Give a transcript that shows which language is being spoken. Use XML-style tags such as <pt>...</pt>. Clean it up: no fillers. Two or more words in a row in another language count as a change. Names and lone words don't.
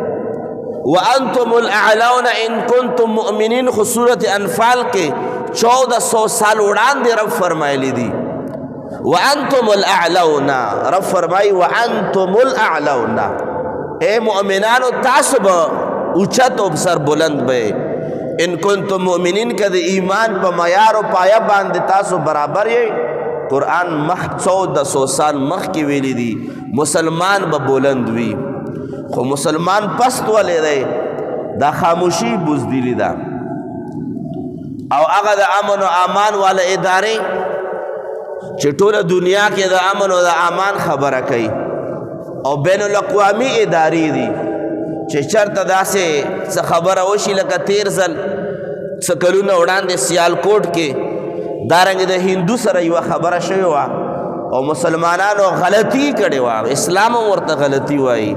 <ar>وانتم الاعلون ان کنتم مؤمنین،</ar> <ps>خو صورت انفال کې 1400 سال وړاندې رب فرمایلی دي</ps> <ar>وانتم الاعلون.</ar> <ps>رب فرمایي</ps> <ar>وانتم الاعلون،</ar> <ps>اے مؤمنانو تاسو به اوچت او سر بلند به.</ps> <ar>ان کنتم مؤمنین</ar> <ps>که د ایمان په معیار او پایه باندې تاسو برابر یې، قرآن مخ 1400 سال مخکې ویلی دي مسلمان به بلند وي. خو مسلمان پست ولې دی؟ دا خاموشي بزدلي ده. او هغه د امن و امان والا ادارې چې ټوله دنیا کې د امن و د امان خبره کوي، او بین الاقوامی ادارې دي چې چېرته داسې څه خبره وشي لکه تیر ځل څه کلونه وړاندې سیالکوټ کې دارنګې د هندو سره یوه خبره شوې وه او مسلمانانو غلطي کړې وه، اسلام هم ورته غلطي وایي.</ps>